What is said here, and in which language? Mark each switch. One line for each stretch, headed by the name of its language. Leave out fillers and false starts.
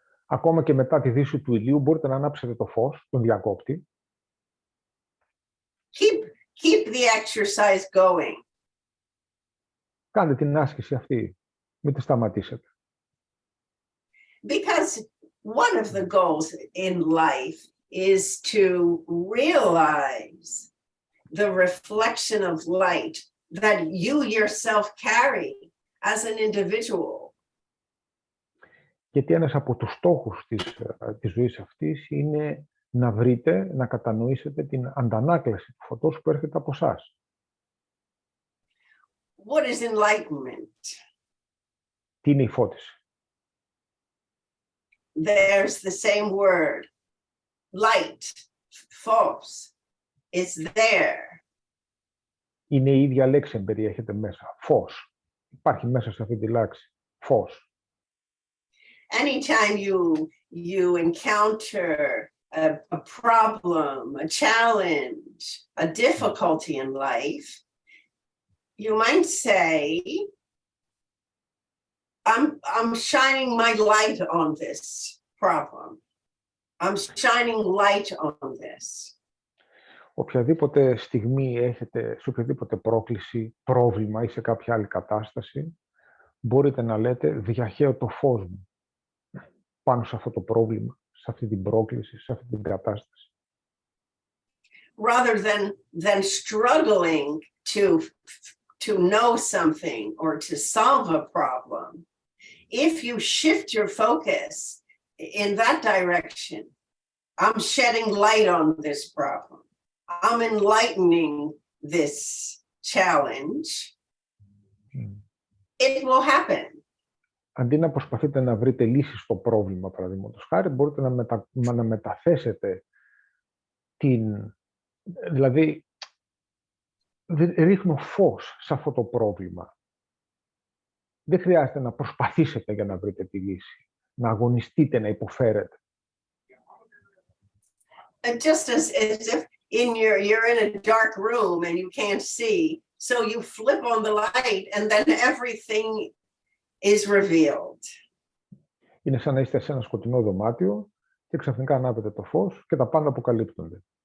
Greek: Ακόμα και μετά τη δύση του ηλίου μπορείτε να ανάψετε το φως, τον διακόπτη.
English: Keep the exercise going.
Greek: Κάντε την άσκηση αυτή, μην τη σταματήσετε.
English: Because one of the goals in life is to realize the reflection of light that you yourself carry as an individual.
Greek: Γιατί ένας από τους στόχους της ζωής αυτής είναι να βρείτε, να κατανοήσετε την αντανάκλαση του φωτός που έρχεται από εσάς.
English: What is enlightenment?
Greek: Τι είναι η φώτιση?
English: There's the same word. Light, phos, it's there.
Greek: Είναι η ίδια λέξη εμπεριέχεται μέσα. Φως. Υπάρχει μέσα σε αυτή τη λέξη. Φως.
English: Anytime you encounter a problem, a challenge, a difficulty in life, you might say, I'm shining my light on this problem. I'm shining light on this.
Greek: Οποιαδήποτε στιγμή έχετε, σε οποιαδήποτε πρόκληση, πρόβλημα ή σε κάποια άλλη κατάσταση, μπορείτε να λέτε διαχέω το φως μου πάνω σε αυτό το πρόβλημα, σε αυτή την πρόκληση, σε αυτή την κατάσταση.
English: Rather than struggling to know something or to solve a problem, if you shift your focus in that direction, I'm shedding light on this problem. I'm enlightening this challenge. It will happen.
Greek: Αντί να προσπαθείτε να βρείτε λύσεις στο πρόβλημα, παραδείγματος χάρη, μπορείτε να μεταθέσετε δηλαδή, ρίχνω φως σε αυτό το πρόβλημα. Δεν χρειάζεται να προσπαθήσετε για να βρείτε τη λύση, να αγωνιστείτε, να υποφέρετε.
English: Just as if you're in a dark room and you can't see, so you flip on the light and then everything is revealed.
Greek: Είναι σαν να είστε σε ένα σκοτεινό δωμάτιο και ξαφνικά ανάβετε το φως και τα πάντα αποκαλύπτονται.